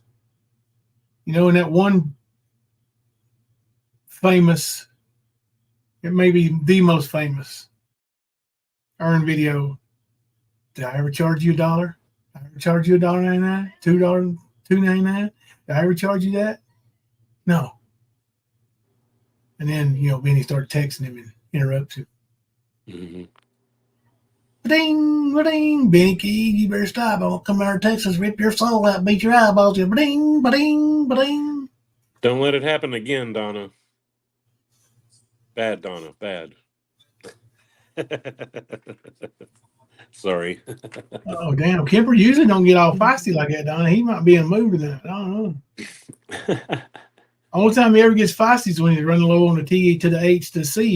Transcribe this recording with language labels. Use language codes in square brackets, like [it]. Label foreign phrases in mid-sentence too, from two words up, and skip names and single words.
[en] You know, in that one famous, it may be the most famous earned video. Did I ever charge you $1? Did I ever charge you $1.99? $2.99? Did I ever charge you that? No. And then, Benny started texting him and interrupts him. Mm-hmm. Ba-ding, ba-ding, Benny Key, you better stop. I'll come out of Texas, rip your soul out, beat your eyeballs in. Ba-ding, ba-ding, ba-ding. Don't let it happen again, Donna. Bad, Donna. Bad. Sorry. Oh, damn. Kemper usually don't get all feisty like that, Donna. He might be in a mood tonight. I don't know. Only time he ever gets feisty is when he's running low on the T to the H to the C.